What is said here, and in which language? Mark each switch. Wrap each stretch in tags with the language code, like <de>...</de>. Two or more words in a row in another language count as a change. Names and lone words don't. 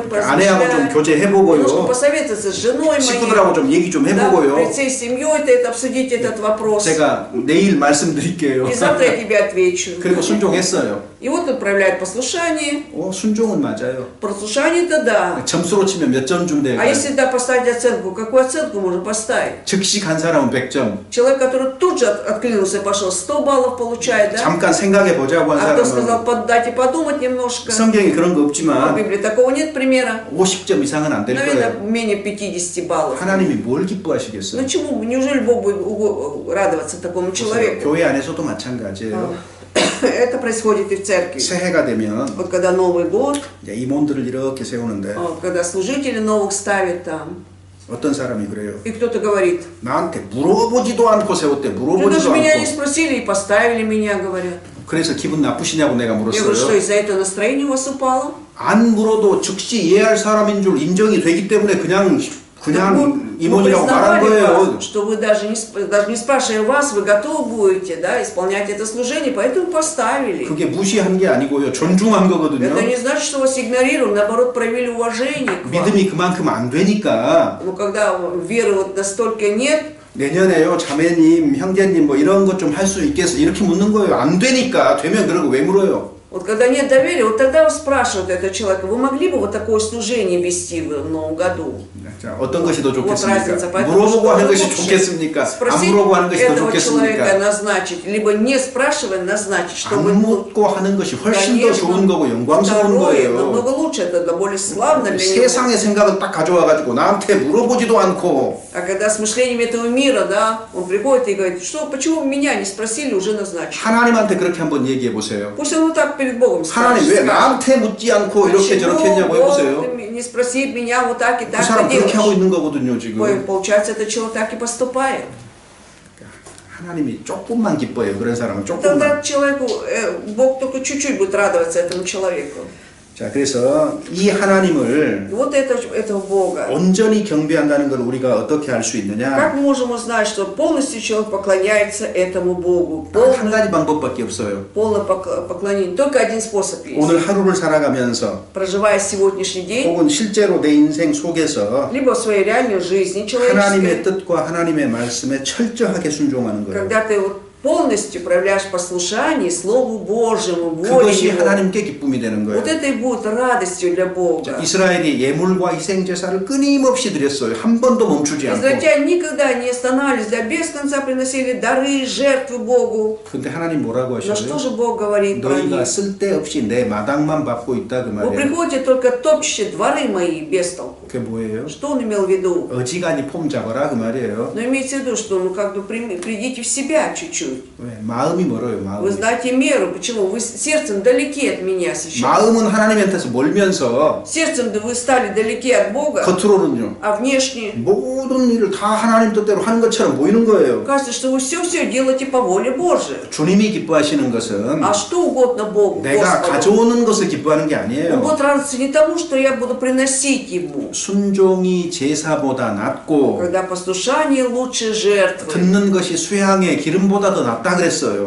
<ko>아내하고 좀</ko> <ru>поразмышлять.</ru> <ko>교제해보고요.</ko> <ru>Немножко посоветоваться с женой</ru> <ko>친구들하고</ko> <ru>моей.</ru> <ko>좀 얘기 좀</ko> <ru>Да,</ru> <ko>해보고요.</ko> <ru>перед всей семьей это обсудить этот вопрос.</ru> <ko>제가 내일 말씀드릴게요.</ko> <ru>И завтра я тебе отвечу.</ru> <ko>그리고 순종했어요.</ko> <ru>И вот он проявляет послушание.</ru> <ko>순종은 맞아요.</ko> <ru>Послушание-то да.</ru> <ko>점수로 치면 몇 점 좀 돼요?</ko> <ru>А если да, поставить оценку, какую оценку можно поставить?</ru> <ko>즉시 간 사람은 100점.</ko> <ru>Человек, который тут же откликнулся и пошел, 100 баллов получает, да?</ru> <ko>잠깐 생각해 보자고 한</ko> <ru>А кто сказал,</ru> <ko>사람은</ko> <ru>дайте подумать немножко?</ru> <ko>성경에 그런 거</ko> <ru>В</ru> <ko>없지만</ko> <ru>Библии такого нет примера.</ru> <ko>50점 이상은 안 될</ko> <ru>Наверное,</ru> <ko>거예요.</ko> <ru>менее 50 баллов.</ru> <ko>하나님이 뭘 기뻐하시겠어요?</ko> <ru>Ну чему? Неужели Бог будет радоваться такому человеку?</ru> <ko>교회 안에서도 마찬가지예요.</ko> <ru>Это происходит и в церкви.</ru> <ko>새해가 되면</ko> <ru>Вот когда Новый год,</ru> <ko>이제 임원들을 이렇게 세우는데</ko> <ru>когда служители новых ставят там,</ru> <ko>어떤 사람이 그래요.</ko> <ru>и кто-то говорит,</ru> <ko>나한테 물어보지도 않고 세웠대.</ko> <ru>ну даже</ru> <ko>물어보지도</ko> <ru>меня не</ru> <ko>않고.</ko> <ru>спросили и поставили меня, говорят.</ru> <ko>그래서 기분 나쁘시냐고 내가</ko> <ru>Я говорю, что</ru> <ko>물었어요.</ko> <ru>из-за этого настроение у вас упало?</ru> <ko>안 물어도 즉시 이해할 사람인 줄 인정이 되기 때문에 그냥 임원이라고 말한</ko> <ru>признавали</ru> <ko>거예요.</ko> <ru>вас, что вы даже не спрашивая вас, вы готовы будете, да, исполнять это служение, поэтому поставили.</ru> <ko>그게 무시한 게 아니고요. 존중한 거거든요.</ko> <ru>Это не значит, что вас игнорируем, наоборот, проявили уважение к вам.</ru> <ko>믿음이 그만큼 안 되니까</ko> <ru>Но когда веры вот настолько нет,</ru> <ko>내년에요 자매님, 형제님 뭐 이런 것 좀 할 수 있겠어 이렇게 묻는 거예요. 안 되니까 되면 그러고 왜 물어요?</ko> <ru>вот когда нет доверия, вот тогда спрашивают этого человека, вы могли бы вот такое служение вести в новом году?</ru> <ko>자, 어떤 것이 더</ko> <ru>Вот</ru> <ko>좋겠습니까?</ko> <ru>разница. Поэтому</ru> <ko>물어보고</ko> <ru>что</ru> <ko>하는 것이</ko> <ru>лучше?</ru> <ko>좋겠습니까? 안</ko> <ru>Спросить</ru> <ko>물어보고 하는 것이 더</ko> <ru>этого человека</ru> <ko>좋겠습니까?</ko> <ru>назначить, либо не спрашивая назначить, чтобы</ru> <ko>안 묻고 하는 것이 훨씬 더 좋은 거고 영광스러운</ko> <ru>второе,</ru> <ko>거예요.</ko> <ru>намного лучше, это более славно для него.</ru> <ko>세상의 생각을 딱 가져와가지고 나한테 물어보지도 않고</ko> <ru>А когда с мышлением этого мира, да, он приходит и говорит, что, почему меня не спросили, уже назначили.</ru> <ko>하나님한테 그렇게 한번 얘기해 보세요.</ko> <ru>Пусть он вот так перед Богом</ru> <ko>하나님 왜</ko> <ru>скажет.</ru> <ko>나한테 묻지 않고 이렇게 저렇게 했냐고</ko> <ru>Почему</ru> <ko>해보세요.</ko> <ru>Бог не спросит меня вот так и</ru> <ko>그</ko> <ru>так</ru> <ko>사람</ko> <ru>ты</ru> <ko>그렇게 하고</ko> <ru>делаешь?</ru> <ko>있는 거거든요 지금.</ko> <ru>Ой, получается, этот человек так и поступает.</ru> <ko>하나님이 조금만 기뻐해요. 그런 사람은</ko> <ru>Тогда</ru> <ko>조금만.</ko> <ru>человеку, Бог только чуть-чуть будет радоваться этому человеку.</ru> <ko>자, 그래서 이 하나님을</ko> <ru>Вот этого Бога.</ru> <ko>온전히 경배한다는 걸 우리가 어떻게 알 수</ko> <ru>Как</ru> <ko>있느냐?</ko> <ru>мы можем узнать, что полностью человек поклоняется этому Богу?</ru> <ko>딱 한 가지 방법밖에 없어요.</ko> <ru>Полное поклонение. Только один способ есть.</ru> <ko>오늘 하루를 살아가면서</ko> <ru>Проживая сегодняшний день,</ru> <ko>혹은 실제로 내 인생 속에서</ko> <ru>либо в своей реальной жизни</ru> <ko>하나님의</ko> <ru>человеческой,</ru> <ko>뜻과 하나님의 말씀에 철저하게 순종하는 거예요.</ko> <ru>когда ты вот полностью проявляешь послушание Слову Божьему, воле</ru> <ko>그것이</ko> <ru>Его,</ru> <ko>하나님께 기쁨이 되는 거예요.</ko> <ru>вот это и будет радостью для Бога.</ru> <ko>이스라엘이 예물과 희생 제사를 끊임없이 드렸어요. 한 번도 멈추지 않고.</ko> <ru>Израильтяне никогда не останавливались, да без конца приносили дары, жертвы Богу.</ru> <ko>근데 하나님 뭐라고</ko> <ru>Но что</ru> <ko>하셔요?</ko> <ru>же Бог говорит про</ru> <ko>너희가</ko> <ru>них?</ru> <ko>쓸데없이 내 마당만 밟고 있다 그</ko> <ru>Вы</ru> <ko>말이에요.</ko> <ru>приходите только топчете дворы мои без толку.</ru> <ko>그게 뭐예요?</ko> <ru>Что он имел в виду?</ru> <ko>어지간히 폼 잡아라 그 말이에요.</ko> <ru>Но имейте в виду, что ну как бы придите в себя чуть-чуть.</ru> <ko>왜? 마음이 멀어요.</ko> <ru>Вы</ru> <ko>마음.</ko> <ru>знаете меру, почему? Вы сердцем далеки от меня сейчас.</ru> <ko>마음은 하나님한테서 멀면서</ko> <ru>Сердцем вы стали далеки от Бога,</ru> <ko>겉으로는요.</ko> <ru>а внешне</ru> <ko>모든 일을 다 하나님 뜻대로 하는 것처럼 보이는 거예요.</ko> <ru>кажется, что вы все делаете по воле Божией.</ru> <ko>주님이 기뻐하시는 것은</ko> <ru>А что угодно Богу,</ru> <ko>내가</ko> <ru>Господу.</ru> <ko>가져오는 것을 기뻐하는 게</ko> <ru>Он</ru> <ko>아니에요.</ko> <ru>будет радоваться не тому, что я буду приносить Ему.</ru> <ko>순종이 제사보다 낫고</ko> <ru>Когда послушание лучше жертвы.</ru> <ko>듣는 것이 수양의 기름보다 더 낫다 그랬어요.</ko>